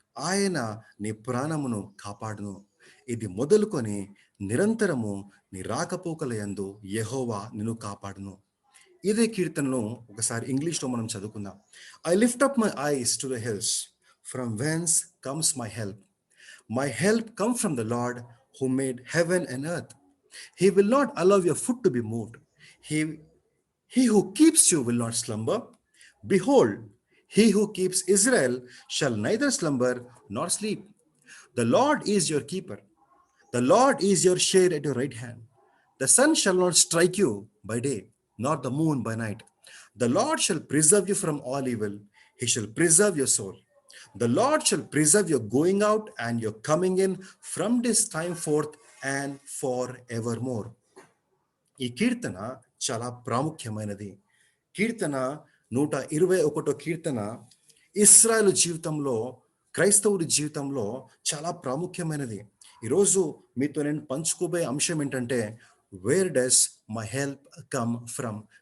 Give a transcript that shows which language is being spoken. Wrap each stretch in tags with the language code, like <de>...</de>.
<te>ఆయన నీ ప్రాణమును కాపాడును. ఇది మొదలుకొని నిరంతరము నీ రాకపోకల యందు యెహోవా నిన్ను కాపాడును. ఇదే కీర్తనను ఒకసారి ఇంగ్లీష్లో మనం చదువుకుందాం.</te> <en>I lift up my eyes to the hills, from whence comes my help. My help comes from the Lord who made heaven and earth. He will not allow your foot to be moved. He who keeps you will not slumber. Behold, he who keeps Israel shall neither slumber nor sleep. The Lord is your keeper. The Lord is your shade at your right hand. The sun shall not strike you by day, nor the moon by night. The Lord shall preserve you from all evil. He shall preserve your soul. The Lord shall preserve your going out and your coming in from this time forth and forevermore.</en> <te>ఈ కీర్తన చాలా ప్రాముఖ్యమైనది. కీర్తన 121 కీర్తన ఇశ్రాయేలు జీవితంలో, క్రైస్తవుడి జీవితంలో చాలా ప్రాముఖ్యమైనది. ఈరోజు మీతో నేను పంచుకోబోయే అంశం ఏంటంటే,</te> <en>Where does my help come from.</en>